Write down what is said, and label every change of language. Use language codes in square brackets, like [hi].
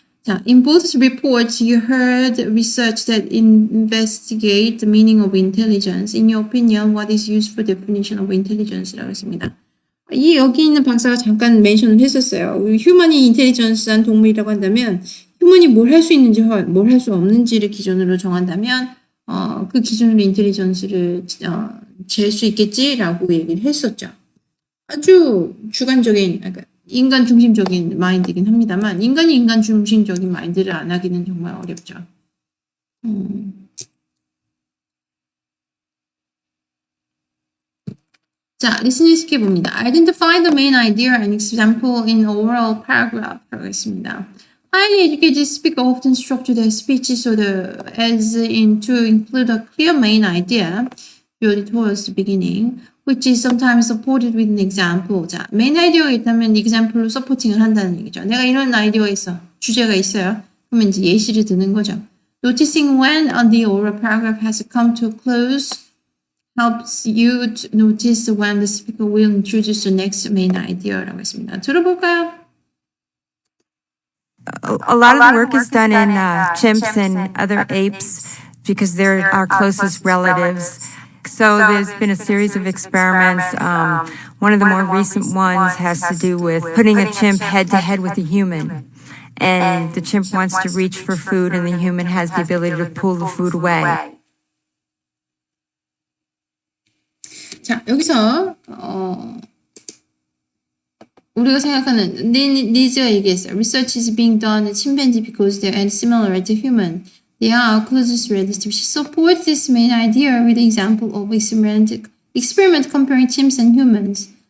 [en] 자, in both reports, you heard research that investigate the meaning of intelligence. In your opinion, what is useful definition of intelligence [ko] 라고 했습니다. 여기 있는 박사가 잠깐 멘션을 했었어요. 휴먼이 인텔리전스한 동물이라고 한다면 휴먼이 뭘 할 수 있는지 뭘 할 수 없는지를 기준으로 정한다면 그 기준으로 인텔리전스를 잴 수 있겠지라고 얘기를 했었죠. 아주 주관적인, 그러니까 인간 중심적인 마인드이긴 합니다만 인간이 인간 중심적인 마인드를 안 하기는 정말 어렵죠. 자, 리스닝 스킵 봅니다. [en] Identify the main idea and example in oral paragraph [ko] 하겠습니다. [en] Highly educated speaker often structure their speech as in to include a clear main idea, built towards the beginning. which is sometimes supported with an example. [ko] 자, 메인 아이디어가 있다면 example로 서포팅을 한다는 얘기죠. 내가 이런 아이디어가 있어. 주제가 있어요. 그러면 이제 예시를 드는 거죠. [en] Noticing when the oral paragraph has come to a close helps you to notice when the speaker will introduce the next main idea [ko] 라고 했습니다. 들어볼까요? [en] A lot of the work is done in chimps and other apes because they're our closest relatives. So there's been a series of experiments. One of the more recent ones has to do with putting a chimp head to head with a human. And the chimp wants to reach for food and the human has the ability to pull the food away. [ko] 자, 여기서 우리가 생각하는 니즈가 얘기했어요. [en] Research is being done in chimpanzee because they are similar to human. They are our closest relatives. She supports this main idea with the example of experiment comparing chimps and humans.